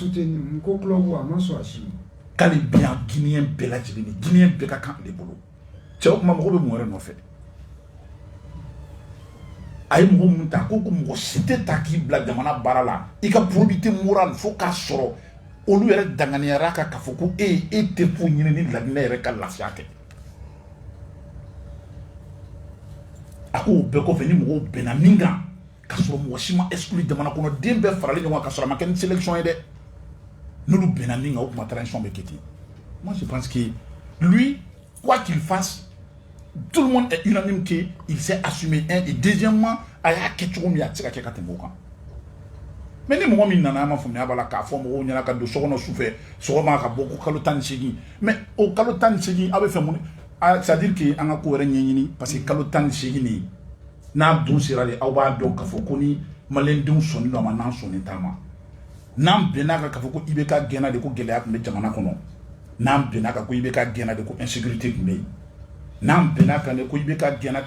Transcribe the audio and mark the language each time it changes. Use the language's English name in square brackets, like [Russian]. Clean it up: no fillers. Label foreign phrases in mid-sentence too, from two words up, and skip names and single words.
[Bambara] k'ale bɛ yan Guinéen bɛɛ lajɛlen ni Guinéen bɛɛ ka kan ale bolo cɛ o kuma mɔgɔ bɛ mun wɛrɛ nɔfɛ a ye mɔgɔ mun ta ko mɔgɔ si tɛ ta k'i bila jamana baara la i ka [French] probité morale [Bambara] fo k'a sɔrɔ olu yɛrɛ danganiyara kan k'a fɔ ko e tɛ foyi ɲini ni La Guinée yɛrɛ ka lafiya kɛ a ko o bɛɛ kɔfɛ ni mɔgɔw bɛnna min kan k'a sɔrɔ mɔgɔ si ma exclu jamana kɔnɔ den bɛɛ faralen ɲɔgɔn kan k'a sɔrɔ a ma kɛ ni sélection ye dɛ n'olu bɛnna min kan o tuma transition bɛ kɛ ten [French] moi je pense que lui quoi qu'il fasse tout le monde est unanime qu'il s'est assumé un et deuxièmement [Bambara] a y'a kɛ cogo min a tɛ se ka kɛ ka tɛmɛ o kan mais ni mɔgɔ min nana an ma faamuya b'a la k'a fɔ mɔgɔw ɲɛna ka don so kɔnɔ sufɛ sɔgɔma ka bɔ ko kalo 18 mais o kalo 18 aw bɛ fɛ mun [French] c'est-à-dire que [Bambara] an ka ko wɛrɛ ɲɛɲini parce que kalo 18 nin n'a dun sera de aw b'a dɔn k'a fɔ ko ni maliyɛndenw sɔnni don a ma n'an sɔnni t'a ma n'an bɛnna kan k'a fɔ ko IBK gɛnna de ko gɛlɛya tun bɛ jamana kɔnɔ n'an bɛnna kan ko IBK gɛnna de ko insécurité tun bɛ yen n'an bɛnna kan de ko IBK gɛnna